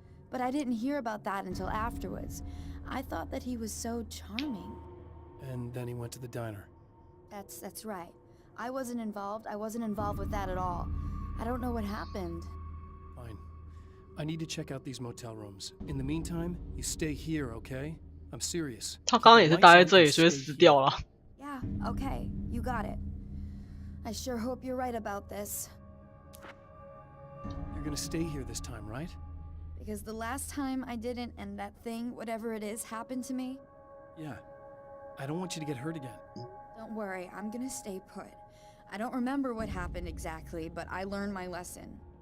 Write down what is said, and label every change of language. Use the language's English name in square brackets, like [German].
[English] But I didn't hear about that until afterwards. I thought that he was so charming. And then he went to the diner. That's right. I wasn't involved with that at all. I don't know what happened. Fine. I need to check out these motel rooms. In the meantime, you stay here, okay? I'm serious. [Chinese] 他刚刚也是待在这里，所以死掉了。 [English] Yeah, okay. You got it. I sure hope you're right about this. You're gonna stay here this time, right? Because the last time I didn't, and that thing, whatever it is, happened to me. Yeah. I don't want you to get hurt again. Don't worry, I'm gonna stay put. I don't remember what happened exactly, but I learned my lesson.